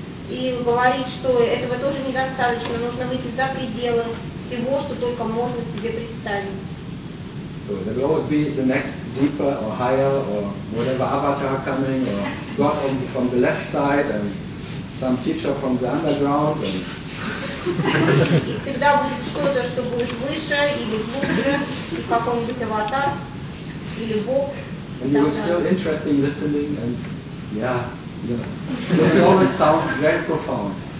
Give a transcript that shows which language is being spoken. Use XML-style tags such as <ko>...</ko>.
<ru>И говорит, что этого тоже недостаточно, нужно выйти за пределы всего, что только можно себе представить.</ru> <en>So there will always be the next deeper or higher or whatever avatar coming or God from the left side and some teacher from the underground.</en> <ru>И всегда будет что-то, что будет выше или глубже, какой-нибудь аватар или Бог.</ru> <en>And you were still interesting listening, and yeah, you know, it always sounds very profound.</en>